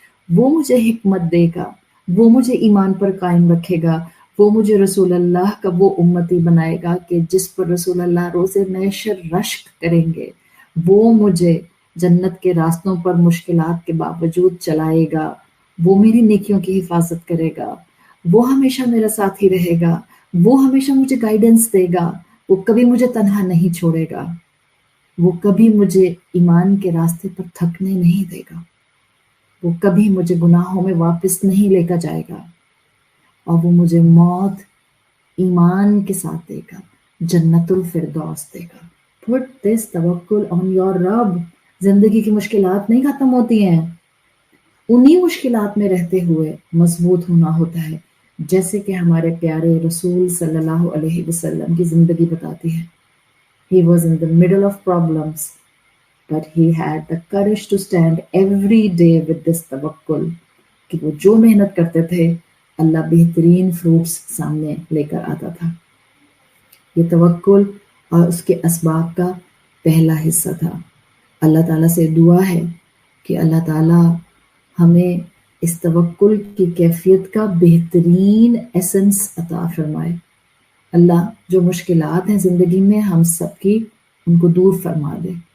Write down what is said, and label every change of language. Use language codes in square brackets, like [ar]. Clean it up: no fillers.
[ur] وہ مجھے حکمت دے گا، وہ مجھے ایمان پر قائم رکھے گا، وہ مجھے رسول اللہ کا وہ امتی بنائے گا کہ جس پر رسول اللہ روز محشر رشک کریں گے، وہ مجھے جنت کے راستوں پر مشکلات کے باوجود چلائے گا، وہ میری نیکیوں کی حفاظت کرے گا، وہ ہمیشہ میرا ساتھی رہے گا، وہ ہمیشہ مجھے گائیڈنس دے گا، وہ کبھی مجھے تنہا نہیں چھوڑے گا، وہ کبھی مجھے ایمان کے راستے پر تھکنے نہیں دے گا، وہ کبھی مجھے گناہوں میں واپس نہیں لے کر جائے گا، اور وہ مجھے موت ایمان کے ساتھ دے گا، جنت الفردوس دے گا. [en] Put this توکل on your رب. [ur] زندگی کی مشکلات نہیں ختم ہوتی ہیں، انہی مشکلات میں رہتے ہوئے مضبوط ہونا ہوتا ہے، جیسے کہ ہمارے پیارے رسول صلی اللہ علیہ وسلم کی زندگی بتاتی ہے. [en] He was in the middle of problems, but he had the courage to stand every day with this توکل [ur] کہ وہ جو محنت کرتے تھے اللہ بہترین فروٹس سامنے لے کر آتا تھا. یہ توکل اور اس کے اسباب کا پہلا حصہ تھا. اللہ تعالیٰ سے دعا ہے کہ اللہ تعالیٰ ہمیں اس توکل کی کیفیت کا بہترین ایسنس عطا فرمائے. اللہ جو مشکلات ہیں زندگی میں ہم سب کی ان کو دور فرما دے.